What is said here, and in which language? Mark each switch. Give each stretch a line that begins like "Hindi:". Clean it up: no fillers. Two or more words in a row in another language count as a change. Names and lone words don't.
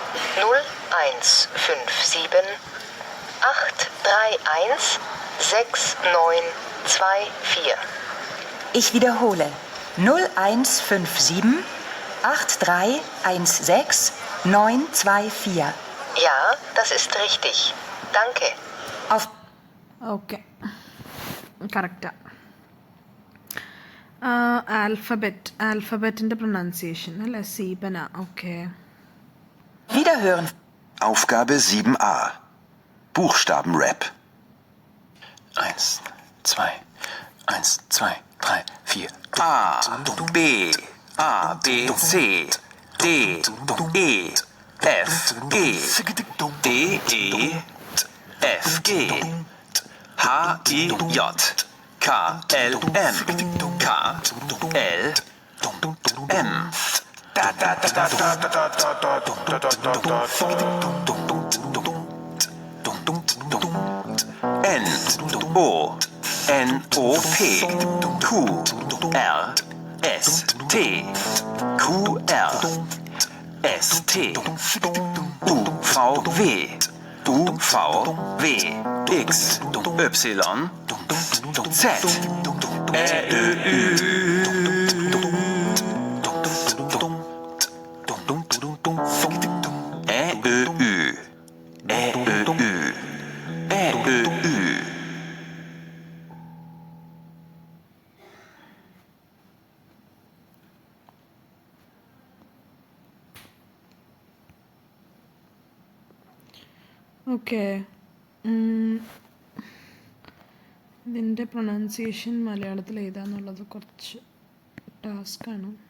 German: 0157 831 6924. Ich wiederhole. 0157 8316 924. Ja, das ist richtig. Danke. Auf
Malayalam: ഓക്കെ. കറക്റ്റാ. ആൽഫബറ്റിൻ്റെ പ്രൊനൗൺസിയേഷൻ അല്ലേ? സീബന. ഓക്കെ.
German: Wiederhören. Aufgabe 7a. Buchstabenrap. 1, 2, 1, 2, 3, 4. A, B, A, B, C, D, E, F, G, D, E, F, G, H, I, J, K, L, M, K, L, M. Da, da, da, da, da, da, da, da, da, da, da, N, O, N, O, P, Q, R, S, T, Q, R, S, T, U, V, W, U, V, W, X, Y, Z, Ä, Ö, Ü. Ä, Ö, Ü. Ä, Ö, Ü. Ä, Ö, Ü.
Malayalam: ഓക്കെ. ഇതിൻ്റെ പ്രൊനൗൺസിയേഷൻ മലയാളത്തിൽ എഴുതാന്നുള്ളത് കുറച്ച് ടാസ്ക്കാണ്.